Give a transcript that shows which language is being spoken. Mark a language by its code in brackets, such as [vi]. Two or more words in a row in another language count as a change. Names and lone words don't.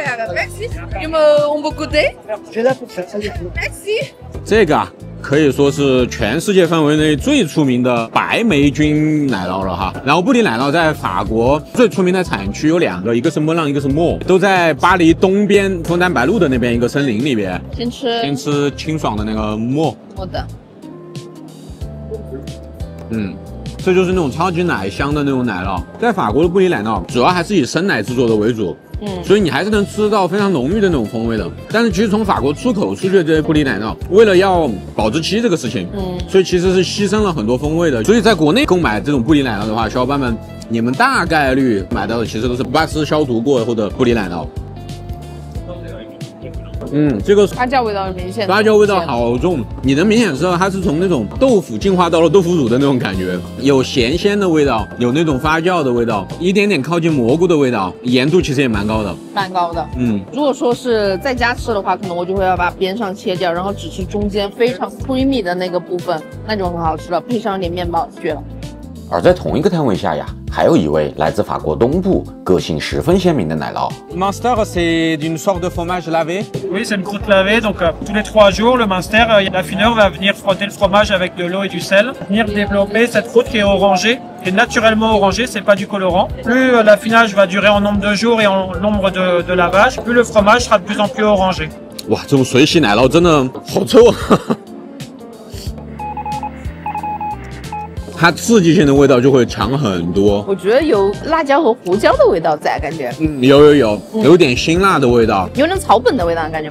[zh] 這個啊，可以說是全世界範圍內最出名的白霉菌奶酪了哈。然後布里奶酪在法國最出名的產區有2個，一個是莫朗，一個是莫，都在巴黎東邊楓丹白露的那邊一個森林裡邊。先吃清爽的那個莫的。這就是那種超級奶香的那種奶酪。在法國的布里奶酪主要還是以生奶制作的為主，所以你還是能吃到非常濃郁的那種風味的。但是其實從法國出口出去的這些布里奶酪，為了要保質期這個事情，所以其實是犧牲了很多風味的。所以在國內購買這種布里奶酪的話，小夥伴們，你們大概率買到的其實都是巴氏消毒過後的布里奶酪。這個發酵味道明顯，發酵味道好重，你能明顯知道它是從那種豆腐進化到了豆腐乳的那種感覺，有鹹鮮的味道，有那種發酵的味道，一點點靠近蘑菇的味道，鹽度其實也蠻高的，如果說是在家吃的話，可能我就會要把邊上切掉，然後只吃中間非常 creamy 的那個部分，那就很好吃了，配上一點麵包，絕了。而在同一個攤位下呀，還有一位來自法國東部、個性十分鮮明的奶酪。 [fr] Munster, c'est d'une sorte de fromage lavé. Oui, c'est une croûte lavée. Donc tous les 3 jours, le Munster, l'affineur va venir frotter le fromage avec de l'eau et du sel, venir développer cette croûte qui est orangée. Et naturellement orangée, c'est pas du colorant. Plus l'affinage va durer en nombre de jours et en nombre de lavage, plus le fromage sera de plus en plus orangé. [zh] 哇，這種水洗奶酪真的好臭啊！它刺激性的味道就會強很多，我覺得有辣椒和胡椒的味道在，感覺，有點辛辣的味道，有點草本的味道，感覺，